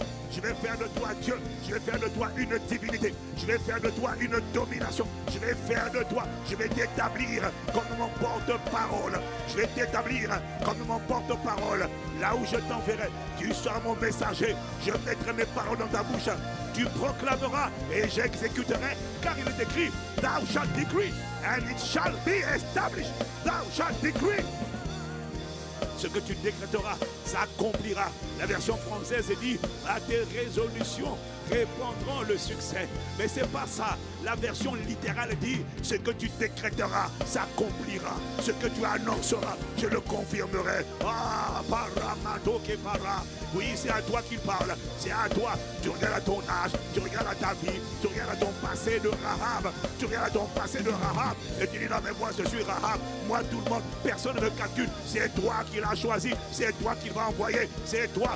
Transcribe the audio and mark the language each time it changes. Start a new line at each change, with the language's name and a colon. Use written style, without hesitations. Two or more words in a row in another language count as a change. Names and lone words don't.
French: Je vais faire de toi Dieu, je vais faire de toi une divinité, je vais faire de toi une domination, je vais faire de toi, je vais t'établir comme mon porte-parole, je vais t'établir comme mon porte-parole. Là où je t'enverrai, tu seras mon messager, je mettrai mes paroles dans ta bouche, tu proclameras et j'exécuterai, car il est écrit,
English: thou shalt decree and it shall be established, thou shalt decree.
French: Ce que tu décréteras s'accomplira. La version française dit, à tes résolutions répondront le succès. Mais c'est pas ça. La version littérale dit, ce que tu décréteras s'accomplira. Ce que tu annonceras, je le confirmerai. Ah, paramato ke para. Oui, c'est à toi qu'il parle. C'est à toi. Tu regardes à ton âge, tu regardes à ta vie, tu regardes à ton passé de Rahab, tu regardes à ton passé de Rahab, et tu dis, non mais moi je suis Rahab. Moi tout le monde, personne ne me calcule. C'est toi qui l'as choisi, c'est toi qui vas envoyer, c'est toi.